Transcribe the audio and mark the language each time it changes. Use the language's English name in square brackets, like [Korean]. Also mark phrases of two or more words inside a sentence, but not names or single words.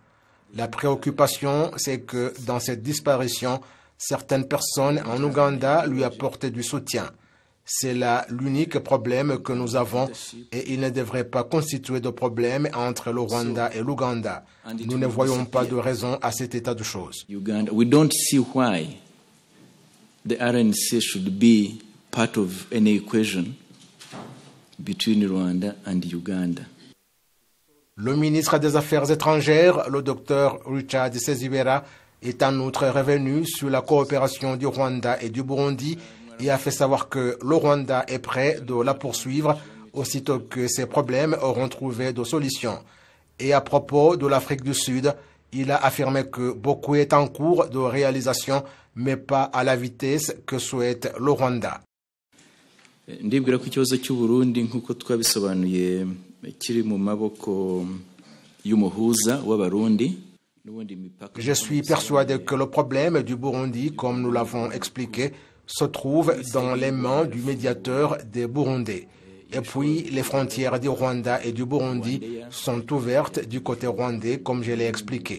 [French] La préoccupation, c'est que dans cette disparition, certaines personnes en Ouganda lui apportent du soutien. C'est là l'unique problème que nous avons et il ne devrait pas constituer de problème entre le Rwanda et l'Ouganda. Nous ne voyons pas de raison à cet état de choses. [English] We don't see why the RNC should be part of any equation between Rwanda and Uganda. [French] Le ministre des Affaires étrangères, le Dr Richard Sezibera, est en outre revenu sur la coopération du Rwanda et du Burundi et a fait savoir que le Rwanda est prêt de la poursuivre aussitôt que ces problèmes auront trouvé de solutions. Et à propos de l'Afrique du Sud, il a affirmé que beaucoup est en cours de réalisation, mais pas à la vitesse que souhaite le Rwanda. [Kinyarwanda] Ndibwira ko ikibazo cy'u Burundi nkuko twabisobanuye kiri mu maboko y'umuhuza w'abarundi. [French] Je suis persuadé que le problème du Burundi, comme nous l'avons expliqué, se trouve dans les mains du médiateur des Burundais. Et puis, les frontières du Rwanda et du Burundi sont ouvertes du côté rwandais, comme je l'ai expliqué.